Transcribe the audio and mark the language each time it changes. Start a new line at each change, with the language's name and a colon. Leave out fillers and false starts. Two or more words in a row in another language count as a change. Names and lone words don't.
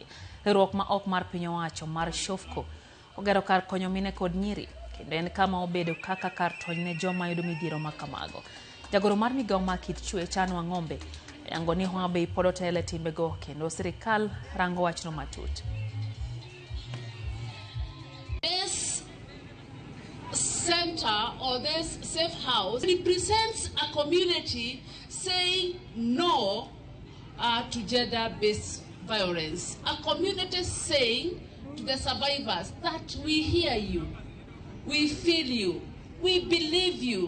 Luo (Kenya and Tanzania): Riwruok ma ok mar piny owacho mar Shofco ogero kar konyo mine kod nyiri kendo en kama obedo kaka kar tony ne joma yudo midhiero ma kamago. Jagoro mar migao ma kit chuech ng'ombe Angoni Homa Bay pod otele timbego kendo sirikal rango wachno matut.
English: This center or this safe house represents a community saying no to gender-based violence. A community saying to the survivors that we hear you, we feel you, we believe you.